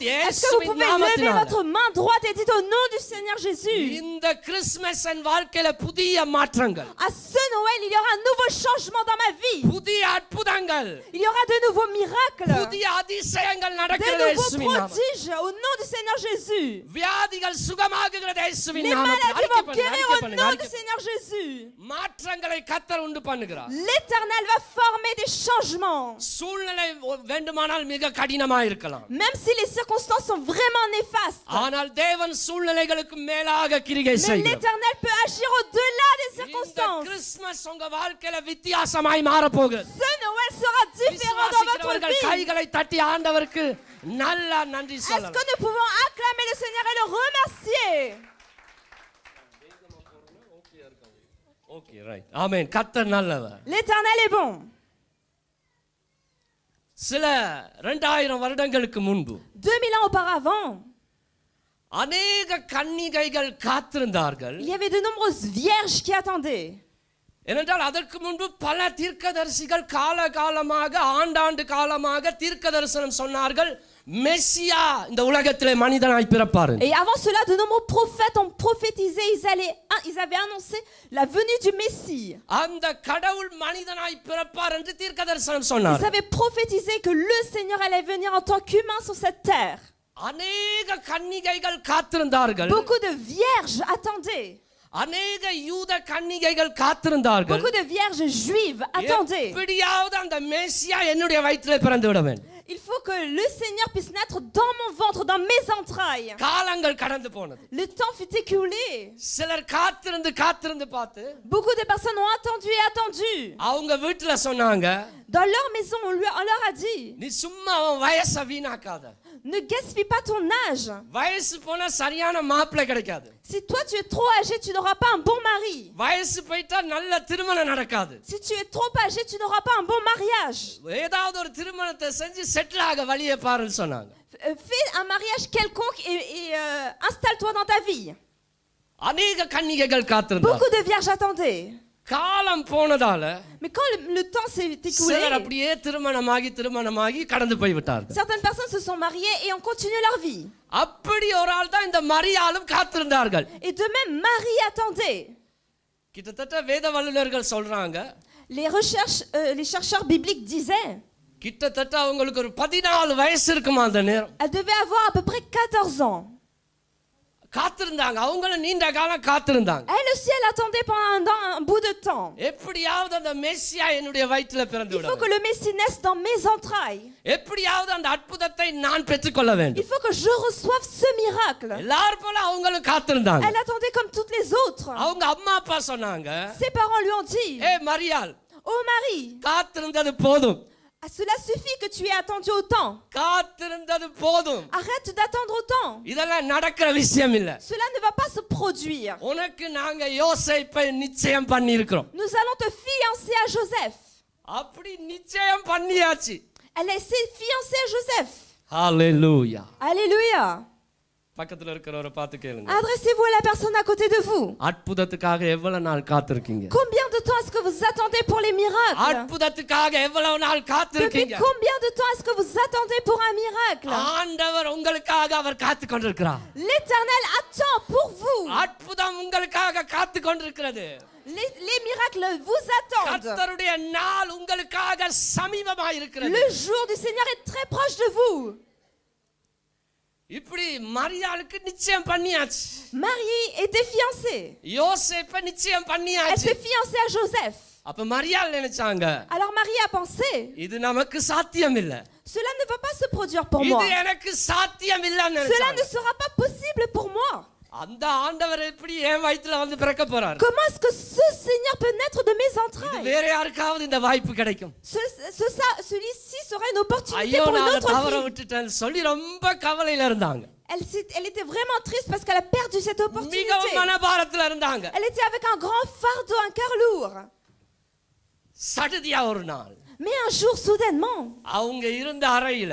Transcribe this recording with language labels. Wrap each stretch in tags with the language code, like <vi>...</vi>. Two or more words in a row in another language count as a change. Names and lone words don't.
<fr>Est-ce que vous</fr> <ta>இயேசுவின்</ta> <fr>pouvez lever</fr> <ta>நாமத்தினால</ta> <fr>votre main droite et dites au nom du Seigneur Jésus?</fr> <ta>இந்த கிறிஸ்துமஸ் என் வாழ்க்கையில புதிய மாற்றங்கள்,</ta> <fr>À ce Noël, il y aura un nouveau changement dans ma vie.</fr> <ta>புதிய அற்புதங்கள்,</ta> <fr>Il y aura de nouveaux miracles,</fr> <ta>புதிய அதிசயங்கள்</ta> <fr>de</fr> <ta>நடக்கிறது</ta> <fr>nouveaux</fr> <ta>இயேசுவின் நாமத்தில்.</ta> <fr>prodiges au nom du Seigneur Jésus.</fr> <ta>வியாதிகள் சுகமாகுகிறது இயேசுவின்</ta> <fr>Les</fr> <ta>நாமத்தில்.</ta> <fr>maladies</fr> <ta>அறிக்கை</ta> <fr>vont</fr> <ta>பண்ணுங்க,</ta> <fr>guérir</fr> <ta>அறிக்கை</ta> <fr>au</fr> <ta>பண்ணுங்க,</ta> <fr>nom du</fr> <ta>அறிக்கை பண்ணுங்க.</ta> <fr>Seigneur Jésus.</fr> <ta>மாற்றங்களை கர்த்தர் உண்டு பண்ணுகிறார்.</ta> <fr>L'Éternel va former des changements.</fr> <ta>சூழ்நிலை வேண்டுமானால் மிக கடினமா இருக்கலாம்,</ta> <fr>Même si les circonstances sont vraiment néfastes.</fr> <ta>ஆனால் தேவன் சூழ்நிலைகளுக்கு மேலாக கிரியை</ta> <fr>Mais</fr> <ta>செய்கிறார்.</ta> <fr>l'Éternel peut agir au-delà des</fr> <ta>இந்த</ta> <fr>circonstances.</fr> <ta>கிறிஸ்துமஸ் உங்க வாழ்க்கையில வித்தியாசமாய் மாற போகிறது.</ta> <fr>Ce Noël sera différent dans votre</fr> <ta>விசுவாசிக்கிறவர்கள்</ta> <fr>vie.</fr> <ta>கைகளை தட்டி ஆண்டவருக்கு நல்லா நன்றி</ta> <fr>Est-ce</fr> <ta>சொல்லலாம்.</ta> <fr>que nous pouvons acclamer le Seigneur et le remercier?</fr> <en>okay right</en> <ta>ஆமென். கர்த்தர் நல்லவர்.</ta> <fr>L'Éternel est bon.</fr> <ta>சில 2000 வருடங்களுக்கு முன்பு</ta> <fr>2000 ans auparavant,</fr> <ta>அநேக கன்னிகைகள் காத்திருந்தார்கள்.</ta> <fr>il y avait de nombreuses vierges qui attendaient.</fr> <ta>ஏனென்றால் அதற்கு முன்பு பல தீர்க்கதரிசிகள் காலகாலமாக ஆண்டாண்டு காலமாக தீர்க்க தரிசனம் சொன்னார்கள், மெசியா இந்த உலகத்திலே மனிதனாய் பிறப்பார்.</ta> <fr>Et avant cela, de nombreux prophètes ont prophétisé, ils avaient annoncé la venue du Messie.</fr> <ta>அந்த கடவுள் மனிதனாய் பிறப்பார் என்று தீர்க்க தரிசனம்</ta> <fr>Ils</fr> <ta>சொன்னார்.</ta> <fr>avaient prophétisé que le Seigneur allait venir en tant qu'humain sur cette terre.</fr> <ta>அநேக கன்னிகைகள் காத்திருந்தார்கள்.</ta> <fr>Beaucoup de vierges attendaient.</fr> <ta>அநேக யூத கன்னிகைகள் காத்திருந்தார்கள்.</ta> <fr>Beaucoup de vierges juives attendaient.</fr> <ta>எப்படியாவது அந்த மெசியா என்னுடைய வயிற்றிலே பிறந்து விட வேண்டும்.</ta> <fr>Il faut que le Seigneur puisse naître dans mon ventre, dans mes entrailles.</fr> <ta>காலங்கள் கடந்து போனது.</ta> <fr>Le temps fut écoulé.</fr> <ta>சிலர் காத்திருந்து காத்திருந்து பார்த்து</ta> <fr>Beaucoup de personnes ont attendu et attendu.</fr> <ta>அவங்க வீட்டுல சொன்னாங்க,</ta> <fr>Dans leur maison, on leur a dit,</fr> <ta>நீ சும்மா உன் வயசை வீணாக்காத.</ta> <fr>ne gaspille pas ton âge.</fr> <ta>வயசு போனா சரியான மாப்பிள்ளை கிடைக்காது.</ta> <fr>Si toi tu es trop âgé, tu n'auras pas un bon mari.</fr> <ta>வயசு போயிட்டா நல்ல திருமணம் நடக்காது.</ta> <fr>Si tu es trop âgé, tu n'auras pas un bon mariage.</fr> <ta>ஏதாவது ஒரு திருமணத்தை செஞ்சு செட்டில் ஆக வழியை பாருன்னு சொன்னாங்க.</ta> <fr>Fais un mariage quelconque et installe-toi dans ta vie.</fr> <ta>அநேக கன்னிகைகள் காத்திருந்தாங்க.</ta> <fr>Beaucoup de vierges attendaient.</fr> <ta>காலம் போனதால</ta> <fr>Mais quand le temps s'est écoulé,</fr> <ta>சிலர் அப்படியே திருமணமாகி கடந்து போய் விட்டார்கள்.</ta> <fr>certaines personnes se sont mariées et ont continué leur vie.</fr> <ta>அப்படி ஒரு ஆள் தான் இந்த மரியாளும் காத்திருந்தார்கள்.</ta> <fr>Et de même, Marie attendait.</fr> <ta>கிட்டத்தட்ட வேத வல்லுநர்கள் சொல்றாங்க,</ta> <fr>Les chercheurs bibliques disaient,</fr> <ta>கிட்டத்தட்ட அவங்களுக்கு ஒரு 14 வயசு இருக்குமா அந்த நேரம்.</ta> <fr>elle devait avoir à peu près 14 ans.</fr> <ta>காத்திருந்தாங்க, அவங்களும் நீண்ட காலம் காத்திருந்தாங்க.</ta> <fr>Elle aussi, elle attendait pendant un bout de temps.</fr> <ta>எப்படியாவது அந்த மெசியா என்னுடைய வயிற்றில பிறந்து</ta> <fr>Il</fr> <ta>விட</ta> <fr>faut que le Messie naisse dans mes entrailles.</fr> <ta>எப்படியாவது அந்த அற்புதத்தை நான் பெற்றுக்கொள்ள</ta> <fr>Il</fr> <ta>வேண்டும்.</ta> <fr>faut que je reçoive ce miracle.</fr> <ta>எல்லாரும் போல அவங்களும் காத்திருந்தாங்க.</ta> <fr>Elle attendait comme toutes les autres.</fr> <ta>அவங்க அம்மா அப்பா சொன்னாங்க,</ta> <fr>Ses parents lui ont dit,</fr> <ta>ஏ மரியாள்,</ta> <fr>oh Marie,</fr> <ta>காத்திருந்தது போதும்.</ta> <fr>cela suffit que tu aies attendu autant.</fr> <ta>காத்திருந்தது போதும்.</ta> <fr>Arrête d'attendre autant.</fr> <ta>இதெல்லாம் நடக்கிற விஷயம் இல்ல.</ta> <fr>Cela ne va pas se produire.</fr> <ta>உனக்கு நாங்க யோசேப்பை நிச்சயம் பண்ணி இருக்கிறோம்.</ta> <fr>Nous allons te fiancer à Joseph.</fr> <ta>அப்படி நிச்சயம் பண்ணியாச்சு.</ta> <fr>Elle s'est fiancée à Joseph.</fr> <ta>ஹalleluya.</ta> <fr>Alléluia.</fr> <ta>பக்கத்துல இருக்கிறவரை பார்த்து கேளுங்க,</ta> <fr>Adressez-vous à la personne à côté de vous.</fr> <ta>அற்புதத்துக்காக எவ்வளவு நாள் காத்திருக்கீங்க?</ta> <fr>Combien de temps est-ce que vous attendez pour les miracles?</fr> <ta>அற்புதத்துக்காக எவ்வளவு நாள்</ta> <fr>Depuis</fr> <ta>காத்திருக்கீங்க?</ta> <fr>combien de temps est-ce que vous attendez pour un miracle?</fr> <ta>ஆண்டவர் உங்களுக்காக அவர் காத்து கொண்டிருக்கிறார்.</ta> <fr>L'Éternel attend pour vous.</fr> <ta>அற்புதம் உங்களுக்காக காத்து கொண்டிருக்கிறது.</ta> <fr>Les miracles vous attendent.</fr> <ta>கர்த்தருடைய நாள் உங்களுக்காக சமீபமாய் இருக்கிறது.</ta> <fr>Le jour du Seigneur est très proche de vous.</fr> <ta>இப்படி மரியாளுக்கு நிச்சயம் பண்ணியாச்சு.</ta> <fr>Marie était fiancée.</fr> <ta>யோசேப்பை நிச்சயம்</ta> <fr>Elle</fr> <ta>பண்ணியாச்சு.</ta> <fr>s'est fiancée à Joseph.</fr> <ta>அப்ப மரியாள் நினைச்சாங்க,</ta> <fr>Alors Marie a pensé,</fr> <ta>இது நமக்கு சாத்தியம் இல்ல.</ta> <fr>cela ne va pas se produire pour</fr> <ta>இது</ta> <fr>moi.</fr> <ta>எனக்கு சாத்தியம் இல்லன்னு</ta> <fr>Cela</fr> <ta>நினைச்சாங்க.</ta> <fr>ne sera pas possible pour moi.</fr> <ta>அந்த ஆண்டவர் எப்படி என் வயித்துல வந்து பிறக்க போறார்?</ta> <fr>Comment est-ce que ce Seigneur peut naître de mes</fr> <ta>இது</ta> <fr>entrailles?</fr> <ta>வேற யாருக்காவது இந்த வாய்ப்பு கிடைக்கும்?</ta> <fr>Celui-ci sera une opportunité</fr> <ta>ஐயோ</ta> <fr>pour une</fr> <ta>நான்</ta> <fr>autre</fr> <ta>தவற</ta> <fr>fille.</fr> <ta>விட்டுட்டேன் சொல்லி ரொம்ப கவலையில இருந்தாங்க.</ta> <fr>Elle était vraiment triste parce qu'elle a perdu cette opportunité.</fr> <ta>மிகவும் மனபாரத்துல இருந்தாங்க.</ta> <fr>Elle était avec un grand fardeau, un cœur lourd.</fr> <ta>சடுதியா ஒரு நாள்</ta> <fr>Mais un jour, soudainement,</fr> <ta>அவங்க இருந்த அறையில</ta>